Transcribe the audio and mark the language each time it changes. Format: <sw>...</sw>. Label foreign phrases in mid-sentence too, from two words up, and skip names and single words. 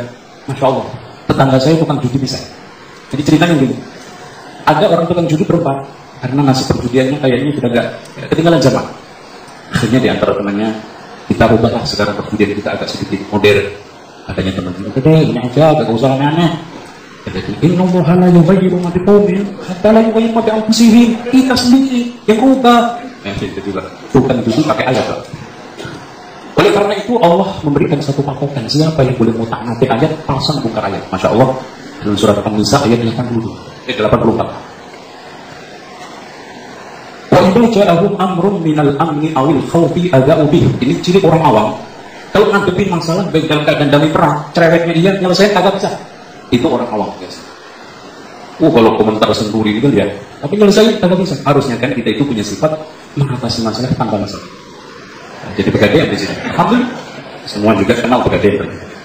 <ar>ما شاء الله,</ar> <id>tetangga saya tukang judi bisa. Jadi ceritanya gini, ada orang tukang judi berempat, karena nasib perjudiannya kayaknya sudah nggak ketinggalan zaman. Akhirnya di antara temannya, kita rubahlah sekarang perjudian kita agak sedikit modern. Katanya teman-teman, oke deh, ini aja, gak usah aneh-aneh.</id> <ar>إن الله لا يغير ما بقوم حتى لا يغير ما بأنفسهم.</ar> <id>Kita sendiri yang rubah. Itu juga bukan judi pakai ayat. Oleh karena itu Allah memberikan satu patokan, siapa yang boleh mutak-natik ayat, pasang bongkar ayat.</id> <ar>ما شاء الله,</ar> <id>dalam surat An-Nisa ayat 84.</id> <ar>وإذا جاءهم أمر من الأمن أو الخوف أذاعوا به.</ar> <id>Ini ciri orang awam. Kalau ngadepin masalah baik dalam keadaan damai perang, cerewetnya dia nyelesain kagak bisa. Itu orang awam, guys. Kalau komentar sendiri itu ya, tapi nyelesain kagak bisa. Harusnya kan kita itu punya sifat mengatasi masalah tanpa masalah. Nah, jadi pegadaian di sini. Alhamdulillah, semua juga kenal pegadaian.</id>